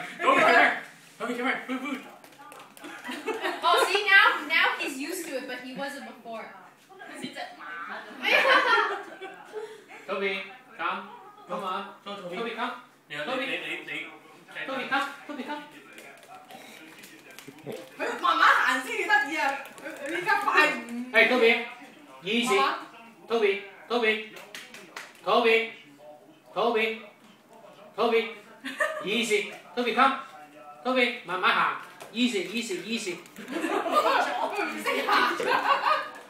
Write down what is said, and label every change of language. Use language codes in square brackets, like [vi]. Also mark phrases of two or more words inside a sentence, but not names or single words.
[en] Toby, come here. Toby, come here. Food, food. Oh, see, now he's used to it, but he wasn't before. Toby, come. Come on. Toby, come. Toby, Toby, come. Toby, come. [yue] 佢慢慢行先至得意啊！佢依家快唔 [en] ？Hey, Toby, easy. Toby, Toby, Toby, Toby, Toby, easy. Toby, come. Toby, [yue] 慢慢行。 [en] Easy, easy, easy. [yue] 我唔識行。